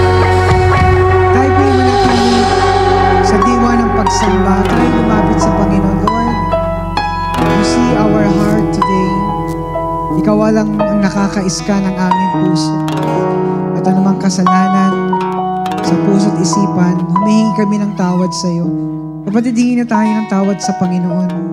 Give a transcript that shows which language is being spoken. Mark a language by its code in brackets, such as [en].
[tl] Tayo po yung manatili sa diwa ng pagsamba. Tayo lumapit sa Panginoon. [en] Lord, you see our heart today. [tl] Ikaw lang ang nakakaiska ng aming puso. At anumang kasalanan sa puso't isipan, humihingi kami ng tawad sa iyo. Kapatid, hingi na tayo ng tawad sa Panginoon.